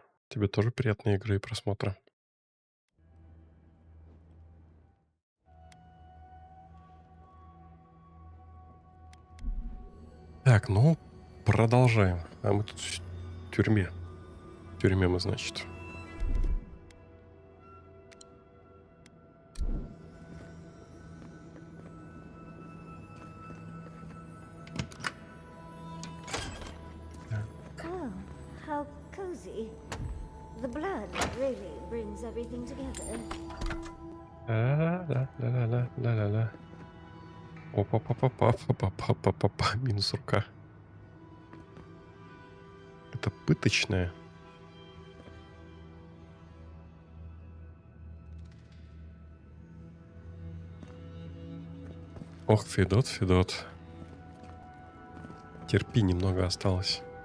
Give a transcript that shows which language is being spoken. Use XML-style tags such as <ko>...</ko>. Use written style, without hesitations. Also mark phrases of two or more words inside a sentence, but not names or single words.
<ru>Тебе тоже приятной игры и просмотра. Так, ну, продолжаем. А мы тут в тюрьме. В тюрьме мы, значит.</ru> <en>Oh, how cozy. The blood really brings everything together. Ла-ла-ла-ла-ла-ла-ла. Опа-па-па-па-па-па-па-па-па.</en> <ru>Минус рука. Это пыточная. Ох, Федот. Терпи, немного осталось.</ru>